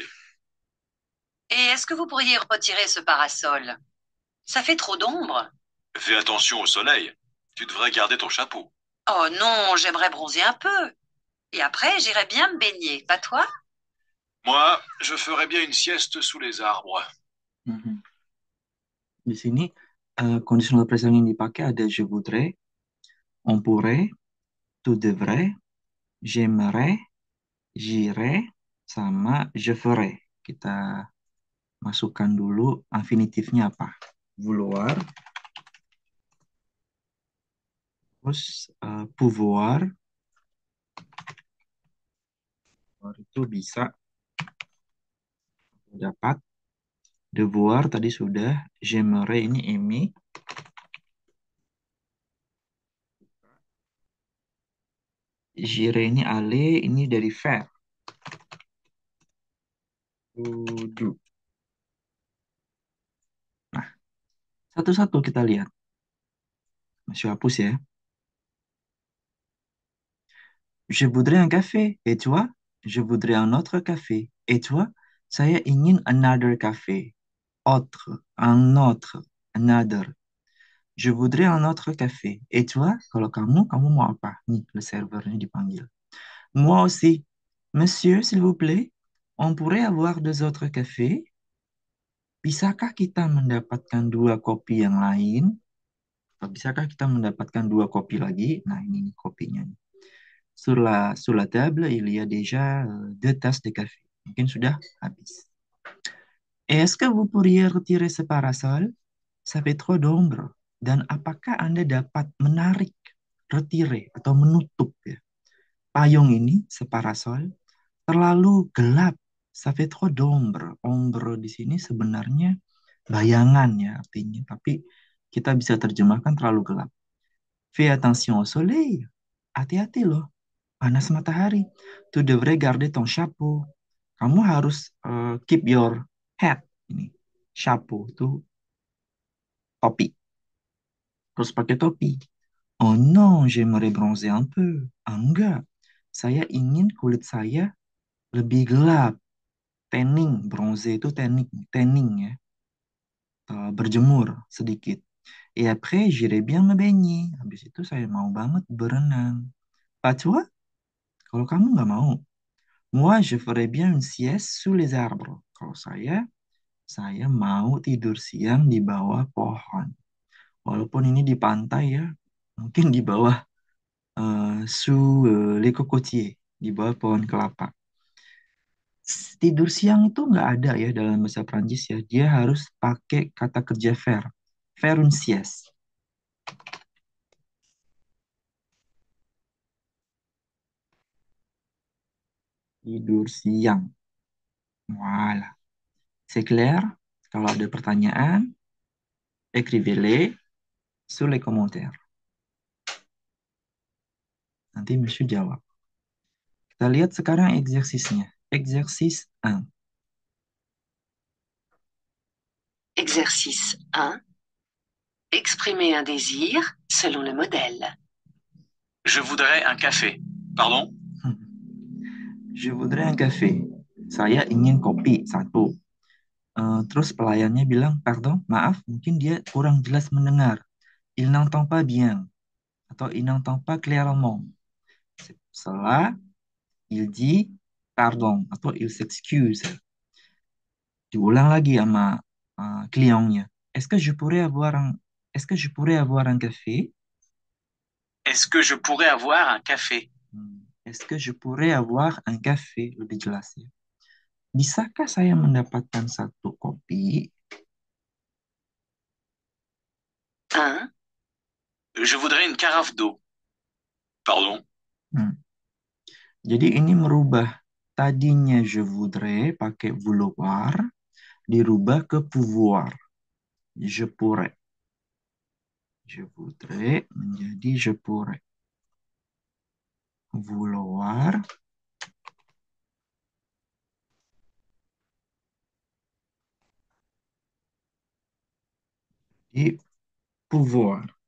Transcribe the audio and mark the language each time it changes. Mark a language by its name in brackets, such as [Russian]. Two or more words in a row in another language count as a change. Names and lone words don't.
[French] Et est-ce que vous pourriez retirer ce parasol? Ça fait trop d'ombre. Fais attention au soleil. Tu devrais garder ton chapeau. Oh non, j'aimerais bronzer un peu. Et après, j'irais bien me baigner, pas toi? Moi, je ferais bien une sieste sous les arbres. Mhm. [Indonesian] Di sini [English] conditional present [Indonesian] yang dipakai ada [French] je voudrais, on pourrait, tu devrais, j'aimerais, j'irais, sama je ferais. [Indonesian] Kita masukkan dulu infinitifnya apa? Vouloir, terus pouvoir, itu bisa dapat devoir tadi sudah, j'aimerais ini aimer, j'irai ini aller, ini dari faire, [English] to do. [Indonesian] Nah, satu-satu kita lihat. Masih hapus ya. [French] Je voudrais un café. Et toi? Je voudrais un autre café. Et toi? [Indonesian] Saya ingin [English] another café. [French] Autre, un autre, [Indonesian] another. [French] Je voudrais un autre café. Et toi? [Indonesian] Kalau kamu mau apa? Nih, le servernya dipanggil. [French] Moi aussi. Monsieur, s'il vous plaît, on pourrait avoir deux autres cafés? [Indonesian] Bisakah kita mendapatkan dua kopi yang lain? Atau bisakah kita mendapatkan dua kopi lagi? Nah, ini nih kopinya nih. [French] Sur la table, il y a déjà deux tasses de café. [Indonesian] Mungkin sudah habis. [French] Est-ce que vous pourriez retirer ce parasol? Ça fait trop d'ombre. [Indonesian] Dan apakah Anda dapat menarik, retire, atau menutup ya, payung ini, separasol, terlalu gelap. [French] Ça fait trop d'ombre. [Indonesian] Ombre di sini sebenarnya bayangan ya artinya, tapi kita bisa terjemahkan terlalu gelap. [French] Fais attention au soleil. [Indonesian] Hati-hati loh, panas matahari. [French] Tu devrais garder ton chapeau. [Indonesian] Kamu harus [English] keep your hat [Indonesian] ini. Chapeau itu topi. Terus pakai topi. [French] Oh non, j'aimerais bronzer un peu. [Indonesian] Ah, enggak. Saya ingin kulit saya lebih gelap. Tanning, bronzer itu tanning ya. Berjemur sedikit. [French] Et après, j'irai bien me baigner. [Indonesian] Habis itu saya mau banget berenang. [French] Pas toi? [Indonesian] Kalau kamu nggak mau. [French] Moi, je ferais bien une sieste sous les arbres. [Indonesian] Kalau saya mau tidur siang di bawah pohon. Walaupun ini di pantai ya, mungkin di bawah [French] sous les cocotiers, [Indonesian] di bawah pohon kelapa. Tidur siang itu nggak ada ya dalam bahasa Prancis ya. Dia harus pakai kata kerja faire. [French] Faire une sieste. [Indonesian] Tidur siang. [French] Voilà. C'est clair? [Indonesian] Kalau ada pertanyaan, [French] écrivez-les sur les commentaires. [Indonesian] Nanti Monsieur jawab. Kita lihat sekarang eksersisnya. Eksersis 1. [French] Exercice 1. Exprimer un désir selon le modèle. Je voudrais un café. Pardon? Je voudrais un café. [Indonesian] Saya ingin kopi satu. Terus pelayannya bilang, pardon, maaf, mungkin dia kurang jelas mendengar. [French] Il n'entend pas bien. Atau il n'entend pas clairement. Setelah, il dit pardon. Atau il s'excuse. [Indonesian] Diulang lagi sama kliennya. [French] Est-ce que je pourrais avoir un café? Est-ce que je pourrais avoir un café? Est-ce que je pourrais avoir un café? [Indonesian] Lebih jelas ya. Bisakah saya mendapatkan satu kopi? 1. [French] Je voudrais une carafe d'eau. Pardon? [Indonesian] Hmm. Jadi ini merubah tadinya [French] je voudrais [Indonesian] pakai vouloir dirubah ke pouvoir. [French] Je pourrais. Je voudrais menjadi je pourrais. Vouloir di pouvoir.